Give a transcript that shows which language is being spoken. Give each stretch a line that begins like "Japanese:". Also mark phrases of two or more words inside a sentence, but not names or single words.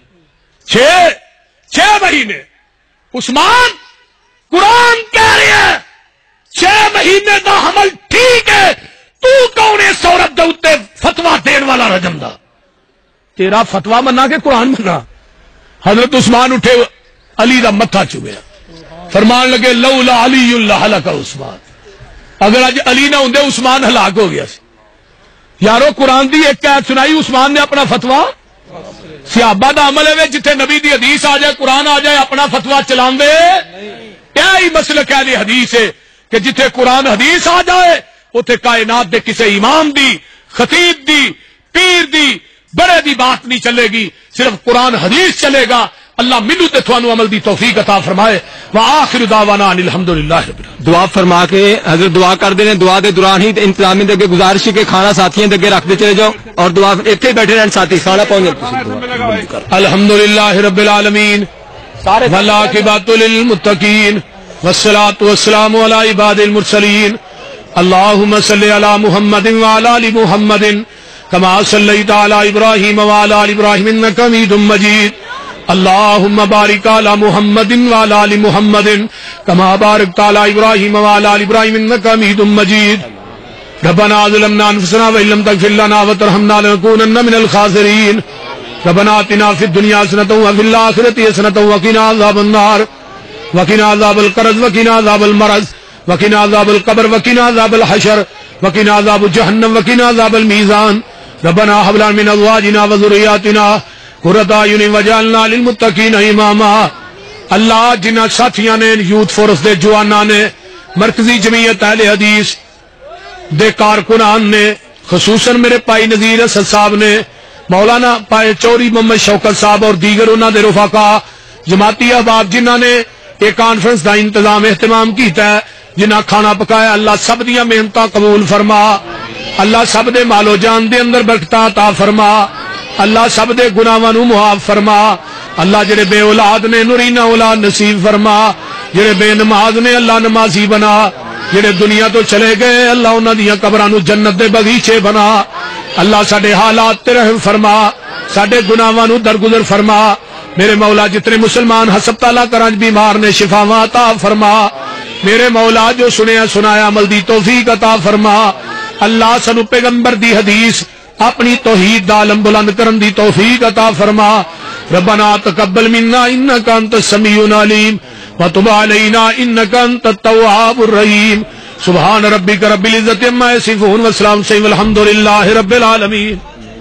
Punjabi: 6 مہینے۔ عثمان قرآن کہہ رہے ہیں 6 مہینے دا حمل ٹھیک ہے، تو کون ہے عورت دے اوتے فتوا دین والا رجم دا؟ تیرا فتوا منا کے قرآن منا؟ حضرت عثمان اٹھے، علی دا متھا چومیا، فرمان لگے
Arabic: لولا علی لہلک عثمان،
Punjabi: اگر اج علی نہ ہوندے عثمان ہلاک ہو گیا سی۔ یارو قرآن دی ایک آیت سنائی، عثمان نے اپنا فتوا، صحابہ دا عمل ہے جتھے نبی دی حدیث آ جائے، قرآن آ جائے، اپنا فتوا چلان دے، کیا ہی مسلک ہے دی حدیث ہے کہ جتھے قرآن حدیث آ جائے اتھے کائنات دے کسے امام دی، خطیب دی، پیر دی، بڑے دی بات نہیں چلے گی، صرف قرآن حدیث چلے گا۔ اللہ مینوں تے تھانوں عمل دی توفیق عطا فرمائے۔
Arabic: وآخر دعوانا ان الحمدللہ رب العالمین۔
Punjabi: دعا فرما کے حضرت دعا کر دے، دعا دے دوران ہی انتظامیہ دے گزارش کے کھانا ساتھیاں دے رکھ دے چلے جاؤ، اور دعا ایتھے بیٹھے رہن، ساتھی کھانا پہنچ۔
Arabic: الحمدللہ رب العالمین والعاقبۃ للمتقین والصلاۃ والسلام علی عباد المرسلین۔ اللهم صل علی محمد وعلی آل محمد کما صلیت علی ابراہیم وعلی آل ابراہیم انک حمید مجید۔ اللهم بارک علی محمد وعلی آل محمد کما بارکت علی ابراہیم وعلی آل ابراہیم انک حمید مجید۔ ربنا ظلمنا انفسنا وان لم تغفر لنا وترحمنا لنكونن من الخاسرین۔ ربنا آتنا فی الدنیا حسنۃ وفی الآخرۃ حسنۃ وقنا عذاب النار وقنا عذاب القرد وقنا عذاب المرض وقنا عذاب القبر وقنا عذاب الحشر وقنا عذاب جہنم وقنا عذاب المیزان۔ ربنا هب لنا من ازواجنا وذرياتنا قرۃ اعین واجعلنا للمتقین اماما۔
Punjabi: اللہ جنہ ساتھیاں نے، یوتھ فورس دے جواناں نے، مرکزی جمعیت اہل حدیث دے کارکنان نے، خصوصاً میرے پائی نذیر اسد صاحب نے، مولانا پائے چوری محمد شوکت صاحب اور دیگر انہاں دے رفقا، جماعتی احباب جنہاں نے ایک کانفرنس دا انتظام اہتمام کیتا ہے، جنہاں کھانا پکایا، اللہ سب دیاں محنتاں قبول فرما، اللہ سب دے مال و جان دے اندر برکتاں عطا فرما، اللہ سب دے گناہاں نوں معاف فرما، اللہ جڑے بے اولاد نے نورینہ اولاد نصیب فرما، جڑے بے نماز نے اللہ نمازی بنا، جڑے دنیا تو چلے گئے اللہ انہاں دیاں قبراں نوں جنت دے باغیچے بنا، اللہ ساڈے حالات تے رحم فرما، ساڈے گناہاں نوں درگزر فرما، میرے مولا جتنے مسلمان ہسپتالاں کراں بیمار نے شفاواں عطا فرما، میرے مولا جو سنیا سنایا عمل دی توفیق عطا فرما، اللہ سانو پیغمبر دی حدیث اپنی توحید دا علم بلند کرن دی توفیق عطا فرما۔
Arabic: ربنا تقبل منا انک انت السمیع العلیم وتب علینا انک انت التواب الرحیم۔ سبحان ربک رب العزت عما یصفون وسلام والحمد للہ رب العالمین۔